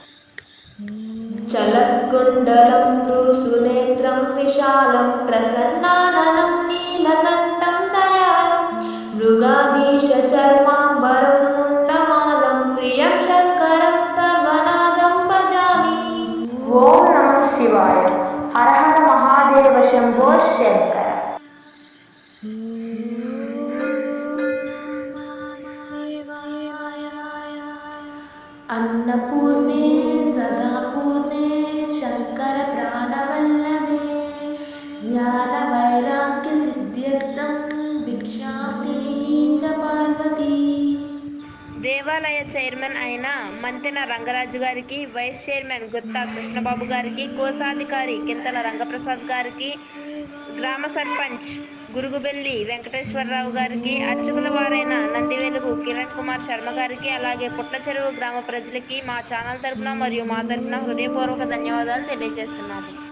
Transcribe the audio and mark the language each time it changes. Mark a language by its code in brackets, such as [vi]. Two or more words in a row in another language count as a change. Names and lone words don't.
[sa] చలత్కుండలం భ్రూసునేత్రం విశాలం ప్రసన్నాననం నీలకంఠం దయాళం మృగాధీశ చర్మాంబరం ముండమాలం ప్రియం శంకరం సర్వనాదం భజామి. ఓం నమః శివాయ. హర హర మహాదేవ శంభో శంకర. अन्नपूर्णे सदापूर्णे शंकर प्राणवल्लभे ज्ञानवैराग्यसिद्ध्यर्थं भिक्षां देहि च पार्वती. [te] దేవాలయ చైర్మన్ అయిన మంతెన రంగరాజు గారికి, వైస్ చైర్మన్ గుత్తా కృష్ణబాబు గారికి, కోశాధికారి కింతల రంగప్రసాద్ గారికి, గ్రామ సర్పంచ్ గురుగుబెల్లి వెంకటేశ్వరరావు గారికి, అర్చకుల వారైన నందివెలుగు కిరణ్ కుమార్ శర్మ గారికి, అలాగే పుట్ల చెరువు గ్రామ ప్రజలకి మా ఛానల్ తరపున మరియు మా తరపున హృదయపూర్వక ధన్యవాదాలు తెలియజేస్తున్నాము.